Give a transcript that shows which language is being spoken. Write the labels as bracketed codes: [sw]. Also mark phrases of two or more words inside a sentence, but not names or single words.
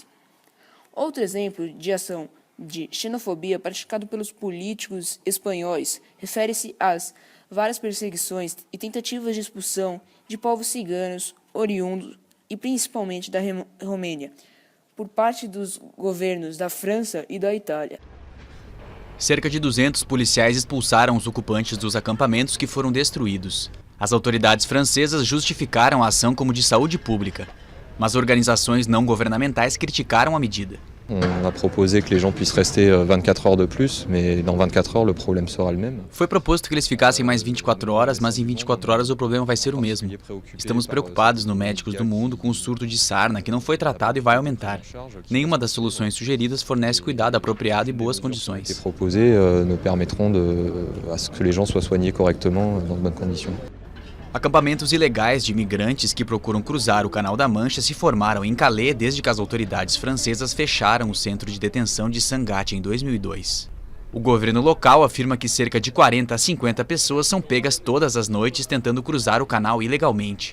[pt] Outro exemplo de ação de xenofobia praticado pelos políticos espanhóis refere-se às várias perseguições e tentativas de expulsão de povos ciganos oriundos e principalmente da Romênia, por parte dos governos da França e da Itália. Cerca de 200 policiais expulsaram os ocupantes dos acampamentos que foram destruídos. As autoridades francesas justificaram a ação como de saúde pública, mas organizações não governamentais criticaram a medida. [fr] On a proposé que les gens puissent rester 24 heures de plus, mais dans 24 heures le problème sera le même. [pt] Foi proposto que eles ficassem mais 24 horas, mas em 24 horas o problema vai ser o mesmo. Estamos preocupados no Médicos do Mundo com o surto de sarna que não foi tratado e vai aumentar. Nenhuma das soluções sugeridas fornece cuidado apropriado e boas condições. [fr] Les proposés ne permettront à ce que les gens soient soignés correctement dans de bonnes conditions. [pt] Acampamentos ilegais de imigrantes que procuram cruzar o Canal da Mancha se formaram em Calais desde que as autoridades francesas fecharam o centro de detenção de Sangatte em 2002. O governo local afirma que cerca de 40 a 50 pessoas são pegas todas as noites tentando cruzar o canal ilegalmente.